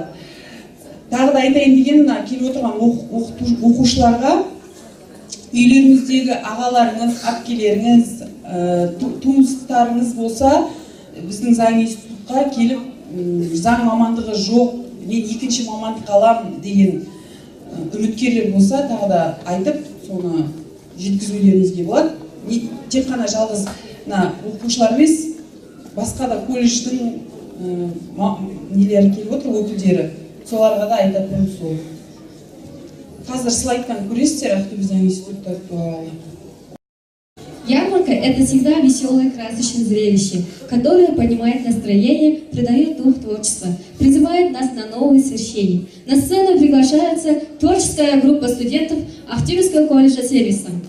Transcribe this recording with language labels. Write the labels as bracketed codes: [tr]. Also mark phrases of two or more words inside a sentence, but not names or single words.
[kk] Тағы да айтайын деген, келіп отырған оқушыларға үйлеріңіздегі ағаларыңыз, әпкелеріңіз, туыстарыңыз болса, біздің заң институтқа келіп, заң мамандығы жоқ, мен 2-ші мамандық алам деген үміткерлер болса, тағы да айтып, соны жеткізулеріңізге болады. Тек қана жалғыз оқушылар емес, басқа да колледждің нелері келіп отыр, өкілдері. Соларға да айтатын сол. Қазір слайдтан көресіздер Ақтөбе заң институты туралы. [ru] Ярмарка – это всегда веселое, красочное зрелище, которое поднимает настроение, придает дух творчества, призывает нас на новые свершения. На сцену приглашается творческая группа студентов Ақтөбеского колледжа сервиса.